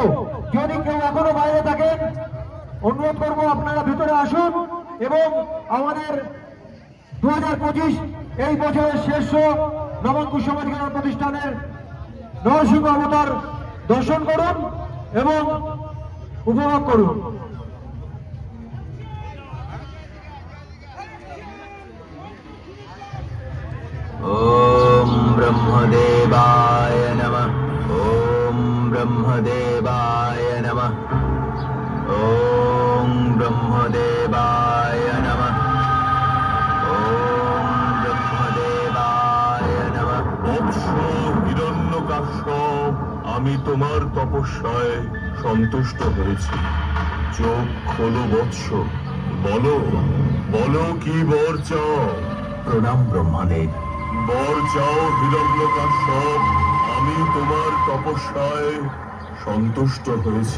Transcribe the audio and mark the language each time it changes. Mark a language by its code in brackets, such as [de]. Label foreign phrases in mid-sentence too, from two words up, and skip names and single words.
[bn] যদি কেউ এখনো বাইরে থাকেন, অনুরোধ করবো আপনারা ভিতরে আসুন এবং আমাদের 2025 এই বছরের শেষ শো নবাঙ্কুশ সমাজকল্যাণ প্রতিষ্ঠানের নরসিংহ অবতার দর্শন করুন এবং উপভোগ করুন। [sa] ओम ब्रह्मदेवाय नमः। ओम ब्रह्मदेवाय नमः। ओम ब्रह्मदेवाय नमः। ओम ब्रह्मदेवाय नमः। [bn] বৎস হিরণ্যকাশ্যপ, আমি তোমার তপস্যায় সন্তুষ্ট হয়েছি। চোখ খোলো বৎস, বলো বলো কি বর চাও? প্রণাম ব্রহ্মদেব। বর চাও হিরণ্যকাশ্যপ, আমি তোমার তপস্যায় সন্তুষ্ট হয়েছি।